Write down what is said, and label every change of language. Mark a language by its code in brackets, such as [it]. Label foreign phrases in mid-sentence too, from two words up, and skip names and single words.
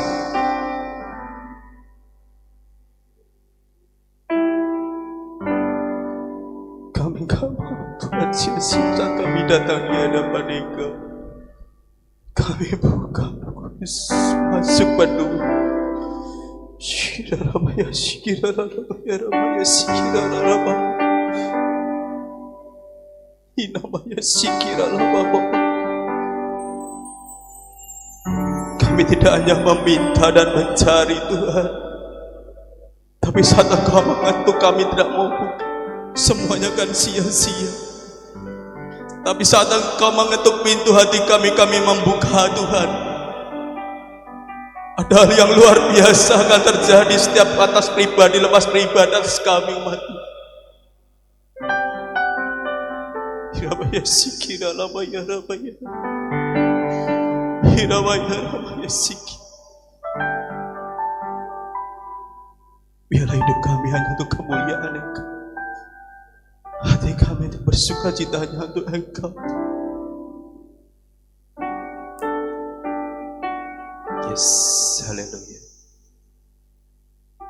[id] Kami gak mau Tuhan sia-sia kami datang di hadapan Engkau. Kami buka kudus, masuk penuh. Shira ramaya, shira ramaya, ramaya, shira ramaya. Inamaya, shira ramaya. Kami tidak hanya meminta dan mencari Tuhan, tapi saat Engkau mengetuk kami tidak mau buka. Semuanya kan sia-sia. Tapi saat Engkau mengetuk pintu hati kami, kami membuka Tuhan. Ada hal yang luar biasa akan terjadi setiap atas pribadi lepas pribadi atas kami umat. Hirabaya sikira labaya rabaya. Hirabaya rabaya siki. Biarlah hidup kami hanya untuk kemuliaan Engkau. Hati kami untuk bersuka cita hanya untuk Engkau. Yes, haleluya.